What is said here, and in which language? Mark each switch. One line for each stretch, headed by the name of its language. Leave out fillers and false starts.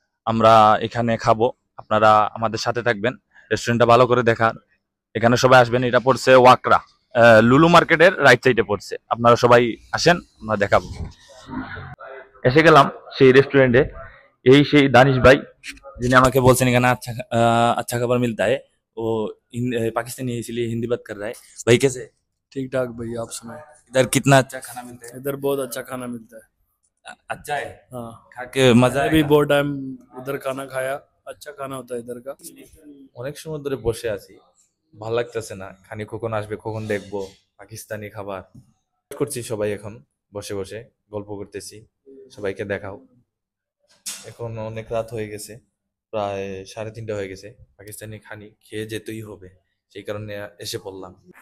Bangla: আমরা এখানে খাবো। আপনারা আমাদের সাথে থাকবেন। রেস্টুরেন্টটা ভালো করে দেখার। এখানে সবাই আসবেন। এটা পড়ছে ওয়াকরা। লুলু মার্কেটের রাইট সাইডে পড়ছে। আপনারা সবাই আসেন, আমরা দেখাবো। এসে গেলাম সেই রেস্টুরেন্টে। এই সেই দানিশ ভাই যিনি আমাকে বলছেন এখানে
Hindi: अच्छा खाबर मिलता है। वो पाकिस्तानी है इसलिए हिंदी बात कर रहा है। भाई कैसे? ठीक ठाक भैया, आप सुनाए। इधर कितना अच्छा खाना मिलता है? इधर बहुत अच्छा खाना मिलता है। अच्छा है। हाँ, खा के मजा मैंने भी आएगा। बहुत टाइम इधर खाना खाया। अच्छा खाना होता है इधर का।
Bangla: অনেক সময় ধরে বসে আছি, ভাল লাগতেছে না, খানি কখন আসবে কখন দেখবো পাকিস্তানি খাবার। করছি সবাই এখন বসে বসে গল্প করতেছি, সবাইকে দেখাও। এখন অনেক রাত হয়ে গেছে, প্রায় 3:30 হয়ে গেছে। পাকিস্তানি খানি খেয়ে যেতেই হবে, সেই কারণে এসে পড়লাম।